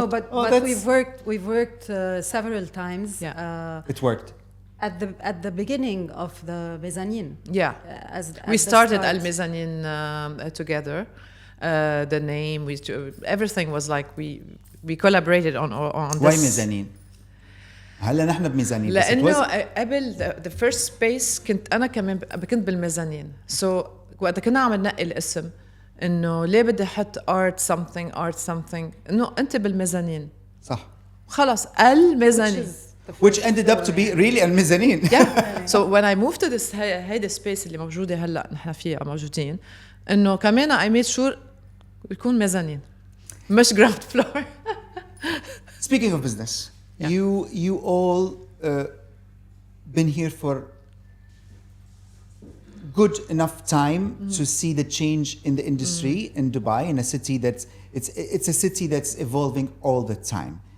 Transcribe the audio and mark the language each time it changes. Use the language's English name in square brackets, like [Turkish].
[English] No, but we've worked several times. Yeah. It worked. At the beginning of the mezzanine. Yeah. We started Al Mezzanine together. The name, everything was like we collaborated on this. Why mezzanine؟ [Arabic] هلا نحن بميزانين. لأنه قبل [English] the first space [Arabic] أنا كنت بالميزانين. [English] So [Arabic] وقت كنا عم ننقي الاسم إنه ليه بدي أحط [English] art something [Arabic] إنه أنت بالميزانين. صح. خلاص الميزانين. [English] Which ended up to be really الميزانين. Yeah. So when I moved to this [Arabic] هيدا [English] space [Arabic] اللي موجودة هلا نحن فيها موجودين إنه كمان [English] I made sure [Arabic] يكون ميزانين مش [English] ground floor. Speaking of business, yeah. you all been here for good enough time to see the change in the industry in Dubai, in a city it's a city that's evolving all the time.